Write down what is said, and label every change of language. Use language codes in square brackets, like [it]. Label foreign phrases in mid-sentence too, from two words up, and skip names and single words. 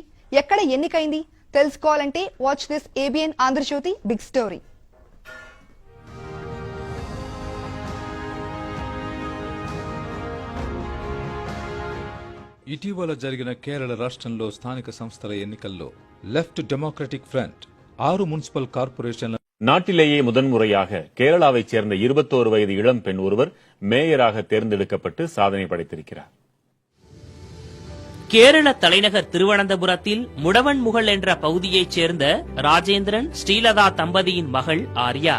[te] ఎక్కడ ఎన్నికైంది? తెలుసుకోవాలంటే [en] watch this ABN Andhra Jyothy big story. [te] ఇటీవల జరిగిన కేరళ రాష్ట్రంలో స్థానిక సంస్థల ఎన్నికల్లో லெஃப்ட் டெமோக்ராட்டிக் ஃப்ரண்ட் 6 [en] municipal corporation [ta] நாட்டிலேயே முதன்முறையாக கேரளாவைச் சேர்ந்த 21 வயது இளம் பெண் ஒருவர் மேயராக தேர்ந்தெடுக்கப்பட்டு சாதனை படைத்திருக்கிறார். கேரள தலைநகர் திருவனந்தபுரத்தில் முடவன்முகல் என்ற பகுதியைச் சேர்ந்த ராஜேந்திரன் ஸ்ரீலதா தம்பதியின் மகள் ஆர்யா.